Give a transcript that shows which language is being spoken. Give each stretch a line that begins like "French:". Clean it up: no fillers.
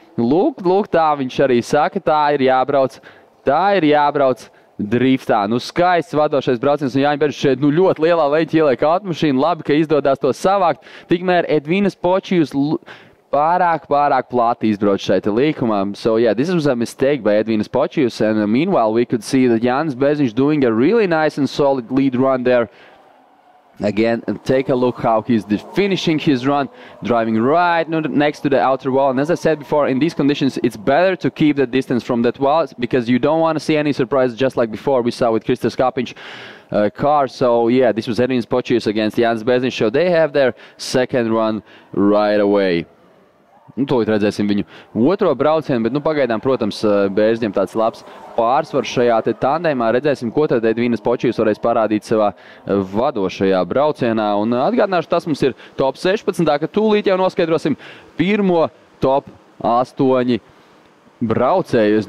Latvian: Lūk, tā viņš arī saka, tā ir jābrauc driftā. Nu, skaists vadošais brauciens un Jāņa Bērziņš šeit ļoti lielā leņķī ieliek automašīnu. Labi, ka izdodās to savākt. Tikmēr Edvinas Počijus pārāk plāti izbrauc šeit līkumā.
English: So yeah, this was a mistake by Edvinas Počijus, and meanwhile we could see that Jānis Bērziņš doing a really nice and solid lead run there. Again, and take a look how he's finishing his run, driving right next to the outer wall. And as I said before, in these conditions, it's better to keep the distance from that wall because you don't want to see any surprises, just like before we saw with Kristas Kapiņš car. So yeah, this was Edvinas Počijus against Jānis Bērziņš. So they have their second run right away.
Latvian: Nu, tūlīt redzēsim viņu otro braucienu, bet pagaidām, protams, Bērziņam tāds labs pārsvars šajā te tandēmā. Redzēsim, ko tad Edvinas Počijus varēs parādīt savā vadošajā braucienā. Un atgādināšu, tas mums ir top 16, ka tūlīt jau noskaidrosim pirmo top 8 braucēju.